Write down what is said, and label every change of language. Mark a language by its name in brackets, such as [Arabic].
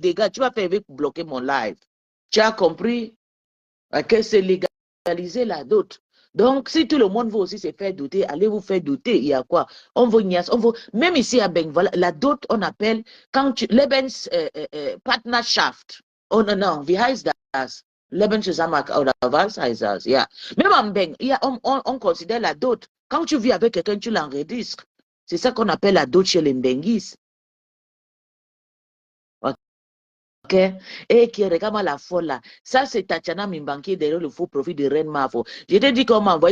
[French] Des gars, tu vas faire avec bloquer mon live. Tu as compris? Que c'est légaliser la dot. Donc, si tout le monde veut aussi se faire douter, allez vous faire douter. Il y a quoi? On veut niaise, on veut. Même ici à Benguela, la dot, on appelle quand tu. [German] Lebens Partnerschaft. [French] Oh non, non, [German] wie heißt das? Lebens oder was heißt das? Yeah. [French] Même en Beng, on considère la dot. Quand tu vis avec quelqu'un, tu l'enregistres. C'est ça qu'on appelle la dot chez les Benguis. OK? Et qui regarde la folle là. Ça, c'est Tatiana Mimbanki derrière le faux profit de Reine Mafo. Je t'ai dit qu'on m'envoie.